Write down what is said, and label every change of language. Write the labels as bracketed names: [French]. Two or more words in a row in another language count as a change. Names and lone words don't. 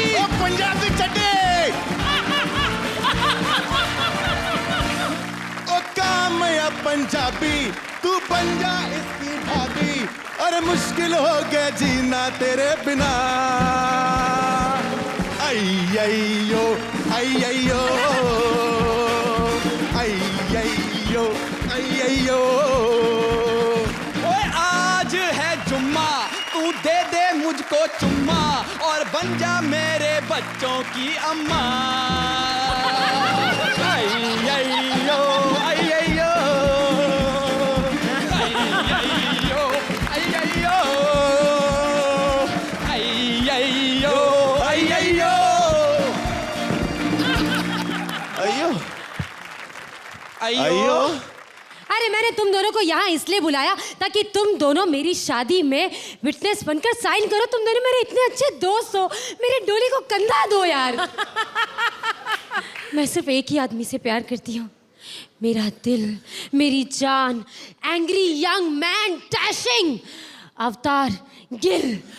[Hindi] वो पंजाबी चड्डी! ओ कामया पंजाबी, तू बन जा इसकी भाभी। अरे मुश्किल हो गया जीना तेरे बिना। आई आई यो, आई आई यो, आई आई यो, आई आई यो। ओए आज है जुम्मा, तू दे दे मुझको चुम्मा और बन जा मेरे बच्चों की अम्मा। आई आई यो, आई आई यो, आई आई यो, आई आई यो, आई आई यो, आई आई यो, अयो अयो। अरे मैंने तुम दोनों को यहाँ इसलिए बुलाया ताकि तुम दोनों मेरी शादी में विटनेस बनकर साइन करो। तुम दोनों मेरे इतने अच्छे दोस्त हो, मेरे डोली को कंधा दो यार। मैं सिर्फ एक ही आदमी से प्यार करती हूँ, मेरा दिल, मेरी जान, [English] angry young man dashing [Hindi] अवतार गिल।